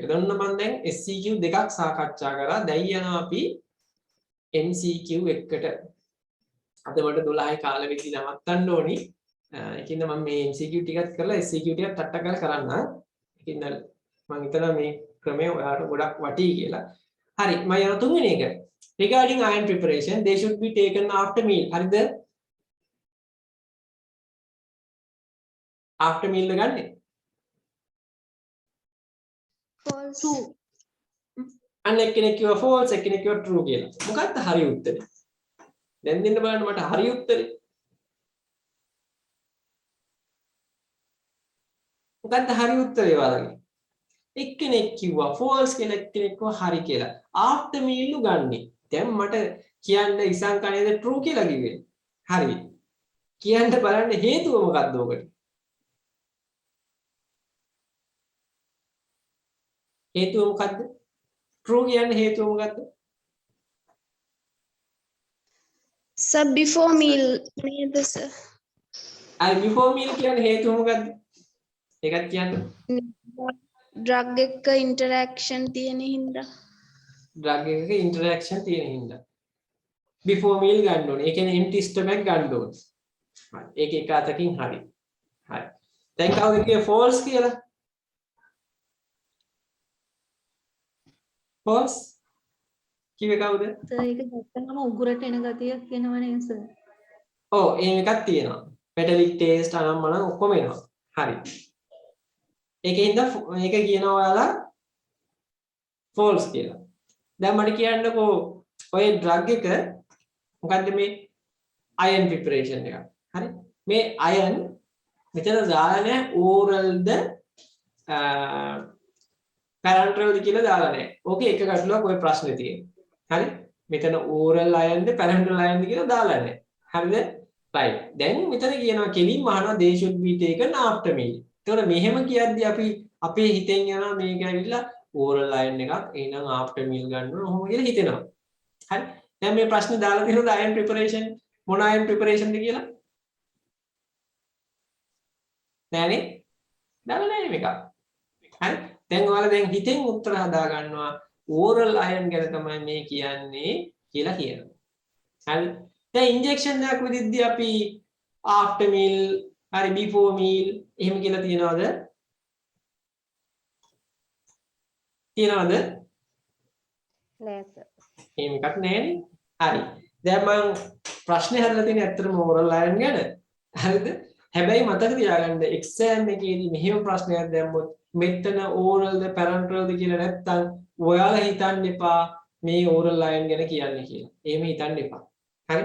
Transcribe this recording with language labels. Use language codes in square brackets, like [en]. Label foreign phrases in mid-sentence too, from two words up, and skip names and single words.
[si] දැන් මම දැන් SCQ දෙකක් සාකච්ඡා කරා. දැන් යනවා අපි MCQ එකට. අද මට 12යි කාල වෙදි නවත්තන්න ඕනි. ඒකින්ද මම මේ MCQ ටිකත් කරලා SCQ ටිකත් ටට්ට කරලා කරන්න. ඉන්න මම හිතනවා මේ ක්‍රමය ඔයාලට ගොඩක් වටී කියලා. හරි මම යන තුන්වෙනි එක. [en] Regarding iron preparation, they should be taken after meal. [si] හරිද? [en] after meal [si] එක ගන්නෙ. false true. අන්න එක්කෙනෙක් කිව්වා false එක්කෙනෙක් කිව්වා true කියලා. මොකක්ද හරි උත්තරේ? දැන් දෙන්න බලන්න මට හරි උත්තරේ. මොකක්ද හරි උත්තරේ ඔයාලගේ? එක්කෙනෙක් කිව්වා false කියලා එක්කෙනෙක් කිව්වා හරි කියලා. [en] after meal [si] උ ගන්නෙ. දැන් මට කියන්න ඉසංක නේද true කියලා කිව්වේ. හරි. කියන්න බලන්න හේතුව මොකක්ද ඔකට? හේතුව මොකක්ද? true කියන්න හේතුව මොකක්ද? sir [en] before meal [si] නේද sir අර [en] before meal [si] කියන්නේ හේතුව මොකක්ද? ඒකත් කියන්න. drug එක interaction තියෙන හින්දා drug එකක interaction තියෙන හින්දා. [en] before meal [si] ගන්න ඕනේ. ඒ කියන්නේ [en] empty stomach [si] ගන්න ඕනේ. හරි. ඒක එක අතකින් හරි. හරි. දැන් කවුද කියේ false කියලා? false කිව්වේ කවුද? සර් ඒක දැක්කම උගුරට එන ගතියක් එනවනේ සර්. ඔව් එහෙම එකක් තියෙනවා. [en] metallic taste [si] අනම්මනම් ඔක්කොම එනවා. හරි. ඒකෙන්ද මේක කියනවා ඔයාලා false කියලා. දැන් මට කියන්නකෝ ඔය drug එක මොකද්ද මේ [en] iron preparation [si] එක. හරි. මේ iron මෙතන දාලා නැහැ oralද parenteralද කියලා දාලා නැහැ. ඕකේ එක ගැටලුවක් ඔය ප්‍රශ්නේ තියෙනවා. හරි. මෙතන [en] oral iron [si] ද [en] parenteral iron [si] ද කියලා දාලා නැහැ. හරිද? right. දැන් මෙතන කියනවා කෙලින්ම අහනවා [en] they should be taken after meal. [si] එතකොට මෙහෙම කියද්දි අපි අපේ හිතෙන් යනවා මේක ඇවිල්ලා [en] oral iron [si] එකක් එහෙනම් [en] after meal [si] ගන්න ඕන ඔහොම කියලා හිතෙනවා. හරි. දැන් මේ ප්‍රශ්නේ දාලා තියෙනවා [en] iron preparation [si] මොන [en] iron preparation [si] ද කියලා? නෑනේ. දාලා නෑ මේක. හරි. දැන් ඔයාලා දැන් හිතෙන් උත්තර හදා ගන්නවා [en] oral iron [si] ගැන තමයි මේ කියන්නේ කියලා කියනවා. හරි. දැන් ඉන්ජෙක්ෂන් එකක් විදිද්දී අපි [en] after meal [si] හරි [en] before meal [si] එහෙම කියලා තියනවද? තියනවද? නෑ සර්. එහෙම එකක් නෑනේ. හරි. දැන් මම ප්‍රශ්නේ හදලා තියෙන්නේ ඇත්තටම [en] oral iron [si] ගැන. හරිද? හැබැයි මතක තියාගන්න exam එකේදී මෙහෙම ප්‍රශ්නයක් දැම්මොත් මෙතන oralද parenteralද කියලා නැත්තම් ඔයාලා හිතන්න එපා මේ [en] oral iron [si] ගැන කියන්නේ කියලා. එහෙම හිතන්න එපා. හරි?